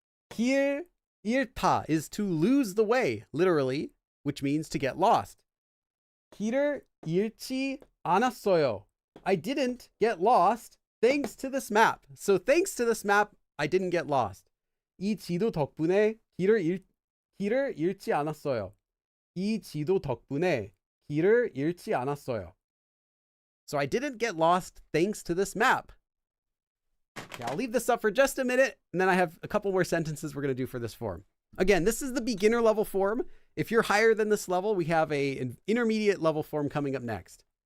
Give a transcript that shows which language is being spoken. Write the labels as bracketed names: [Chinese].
[English] 길 잃다 is to lose the way, literally, which means to get lost. [Korean] 길을 잃지 않았어요. [English] I didn't get lost thanks to this map. So thanks to this map, I didn't get lost. [Korean] 이 지도 덕분에 길을 잃지 않았어요. 이 지도 덕분에 길을 잃지 않았어요. [English] So I didn't get lost thanks to this map. Okay, I'll leave this up for just a minute, and then I have a couple more sentences we're going to do for this form. Again, this is the beginner level form. If you're higher than this level, we have an intermediate level form coming up next.